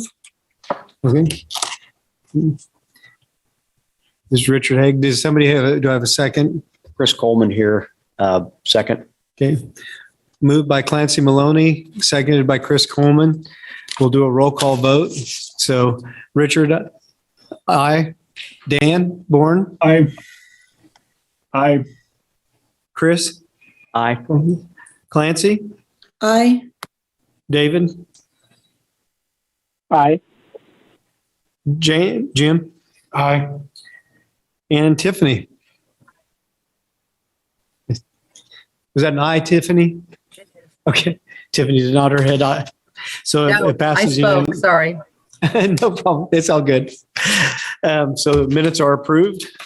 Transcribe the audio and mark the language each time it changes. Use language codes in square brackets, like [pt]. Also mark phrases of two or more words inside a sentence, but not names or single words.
[en] Okay. This is Richard Haig. Do I have a second? Chris Coleman here, second. Okay. Moved by Clancey Maloney, seconded by Chris Coleman. We'll do a roll call vote. So Richard, aye. Dan Bourne, Aye. Chris, Aye. Clancey, Aye. David, Aye. Jim, Aye. and Tiffany. Was that an aye, Tiffany? Okay. Tiffany did nod her head aye. So No, it passes. I spoke, sorry. No problem. It's all good. So the minutes are approved.